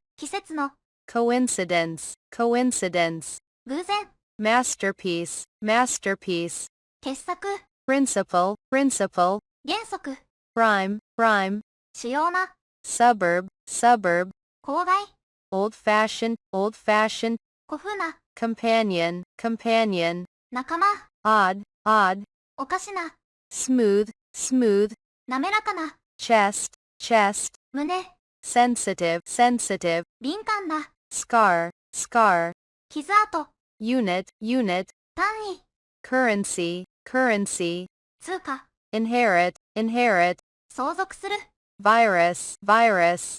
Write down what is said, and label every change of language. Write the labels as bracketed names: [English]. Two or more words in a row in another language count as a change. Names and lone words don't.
[Japanese] 季節の、 [English] coincidence, coincidence, [Japanese] 偶然、 [English] masterpiece, masterpiece, [Japanese] 傑作、 [English] principle, principle, [Japanese] 原則、 [English] prime, prime, [Japanese] 主要な、 [English] suburb, suburb, [Japanese] 郊外、 [English] old-fashioned, old-fashioned, [Japanese] 古風な、 [English] companion, companion, [Japanese] 仲間、 [English] odd, odd, [Japanese] おかしな、 [English] smooth, smooth, [Japanese] 滑らかな、 [English] chest, chest, [Japanese] 胸、 [English] sensitive, sensitive, [Japanese] 敏感な、 [English] scar, scar, [Japanese] 傷跡、 [English] unit, unit, [Japanese] 単位、 [English] currency, currency, [Japanese] 通貨、 [English] inherit, inherit, [Japanese] 相続する、 [English] virus, virus,